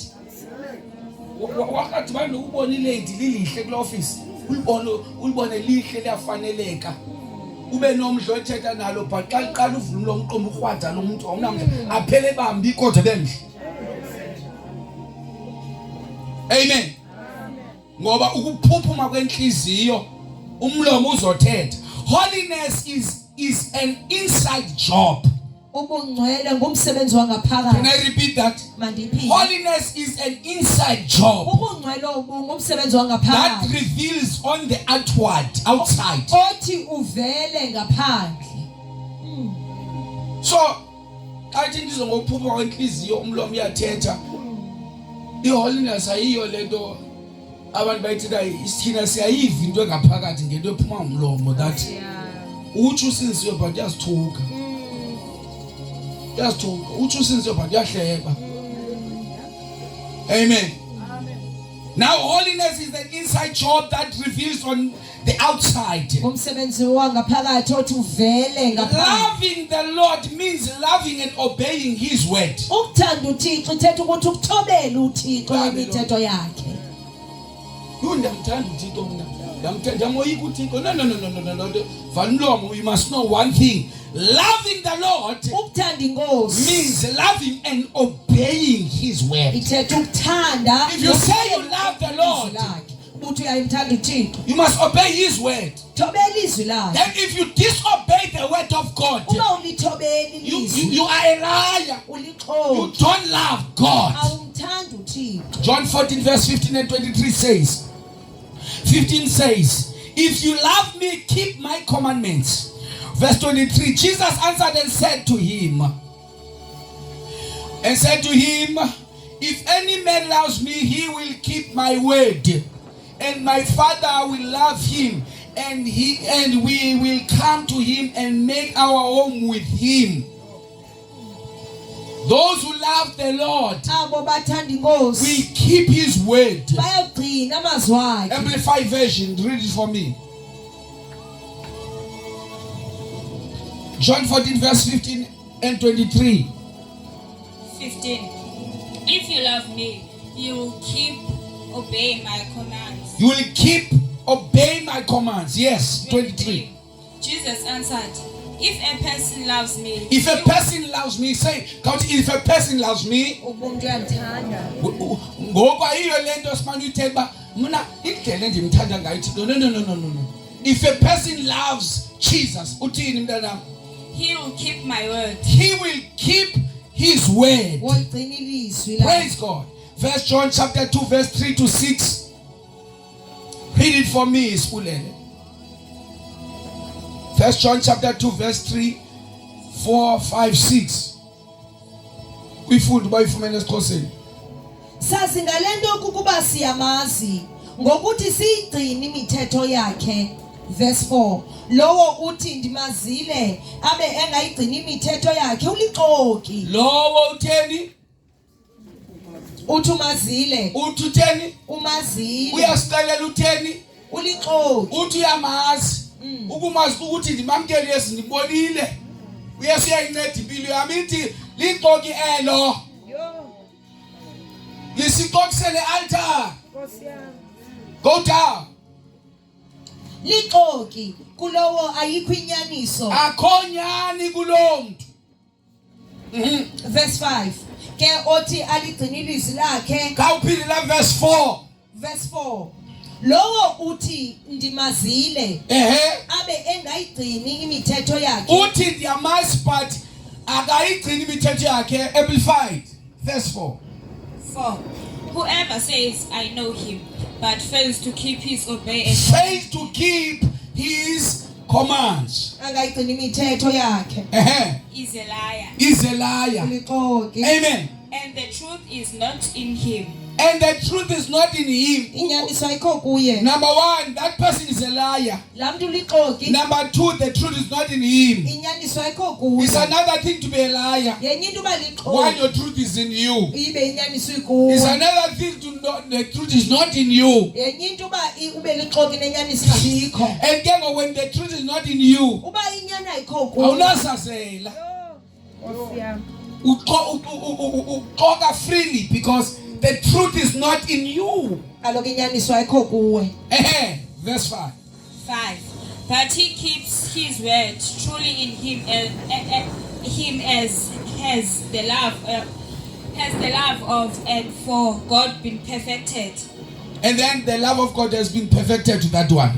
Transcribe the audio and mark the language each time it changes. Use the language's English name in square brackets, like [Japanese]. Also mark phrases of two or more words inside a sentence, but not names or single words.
[Xhosa] Wakathi bani ukubona ilady lilihle kule office ulibone lihle liyafaneleka. Ube nomdlo ethetha nalo but xa liqala uvula lo mqomo ukhwada lo muntu awunamdla aphele bambi kodwa benhle. Amen. Ngoba ukuphuphuma kwenhliziyo umlomo uzothetha. [English] Holiness is an inside job. [Xhosa] ubungcwele ngumsebenzi [English] Can [Xhosa] wangaphakathi [English] I repeat that? [Xhosa] mandiphinde [English] Holiness is an inside job [Xhosa] ubungcwele ngumsebenzi [English] that [Xhosa] wangaphakathi [English] reveals on the outside. [Xhosa] othi uvele ngaphandle So athi ndizo ngokuphuma kwenhliziyo umlomo uyathetha. I-holiness ayiyo lento abantu bayithetha isithina siyayiva into engaphakathi ngento ephuma ngomlomo that uthi usinziwe but uyasithuka. Uyasithuka. Uthi usinziwe but uyahleba. Amen. [English] Now holiness is an inside job that reveals on the outside. [Xhosa] ngumsebenzi wangaphakathi othi uvele ngaphandle [English] Loving the Lord means loving and obeying His word. [Xhosa] ukuthanda uThixo ithetha ukuthi ukuthobela uThixo nemithetho yakhe Ndiyamthanda uThixo mina. Ndiyamoyika uThixo. [English] No. Vanlomo, you must know one thing. Loving the Lord [Xhosa] ukuthanda inkosi [English] means loving and obeying His word. [Xhosa] ithetha ukuthanda [English] If you say you love the Lord, [Xhosa] uthi uyayithanda uThixo [English] you must obey His word. [Xhosa] thobela izwi lakhe [English] Then if you disobey the word of God, [Xhosa] uma awulithobeli lizwi [English] You are a liar. You [Xhosa] ulixhoki [English] don't love God. [Xhosa] awumthandi uThixo. [English] John 14 verse 15 and 23 says, 15 says, if you love me, keep my commandments. Verse 23, Jesus answered and said to him, if any man loves me, he will keep my word, and my Father will love him, and we will come to him and make our home with him. Those who love the Lord [Xhosa] Abo bathanda inkosi [English] will keep his word. [Xhosa] bayagcina amazwi akhe. [English] Amplified version, read it for me. John 14 verse 15 and 23. 15. If you love me, you will obey my commands. You will obey my commands. Yes, 23. Jesus answered, if a person loves me, If a person loves me, say, if a person loves me, [Xhosa] Umuntu uyamthanda. ngoba iyo lento simanje uthemba mina indlela endimthanda ngayo Thixo. [English] No. If a person loves Jesus, [Xhosa] uthini mntanami? [English] he will keep my word. He will keep his word. [Xhosa] Woligcina ilizwi lakhe. [English] Praise God. First John chapter 2 verse 3 to 6. Read it for me, Spulele. First John chapter 2 verse 3, 4, 5, 6. [Xhosa] Uyifundi bayifumene esiXhoseni. Sazi ngalento ukuba siyamazi ngokuthi siyigcina imithetho yakhe. [English] Verse 4. [Xhosa] Lowo uthi ndimazile abe engayigcina imithetho yakhe ulixoki. Lowo utheni? Uthi umazile. Uthi utheni? Umazile. Uyasixelela utheni? Ulixoki. Uthi uyamazi. Ukumazi ukuthi ndimamkele Yesu ndibonile. Uyesu uyayinceda impilo yami ithi lixoki elo. Lisixokisele altar. [English] Go down. [Xhosa] Lixoki kulowo ayikho inyaniso. Akhonyani kulomuntu. [English] Verse 5. [Xhosa] Ke othi aligcina ilizwi lakhe. Kawuphinde la verse 4. [English] Verse 4. [Xhosa] Lowo uthi ndimazile abe engayigcini imithetho yakhe. Uthi ndiyamazi but akayigcini imithetho yakhe. [English] Amplified. Verse 4. 4. Whoever says, I know him, but fails to keep his Fails to keep his commands. [Xhosa] Angayigcini imithetho yakhe. [English] Is a liar. Is a liar. [Xhosa] Ulixoki. Amen. [English] And the truth is not in him. And the truth is not in him. [Xhosa] Inyaniso ayikho kuye. [English] Number 1, that person is a liar. [Xhosa] La muntu ulixoki. [English] Number 2, the truth is not in him. [Xhosa] Inyaniso ayikho kuye. [English] It's another thing to be a liar [Xhosa] Yenye into [English] when [Xhosa] balixoki. [English] your truth is in you. [Xhosa] Ibe inyaniso ikuwe. [English] It's another thing to not, the truth is not in you. [Xhosa] Yenye into ube lixoki nenyaniso ayikho. [English] And then when the truth is not in you, [Xhosa] Uba inyani ayikho kuwe. awunasazela. Uxoka freely because the truth is not in you. Kaloku inyaniso ayikho kuwe. [English] Verse 5. 5. But he keeps his word. Truly in him as has the love of and for God been perfected. And then the love of God has been perfected to that one.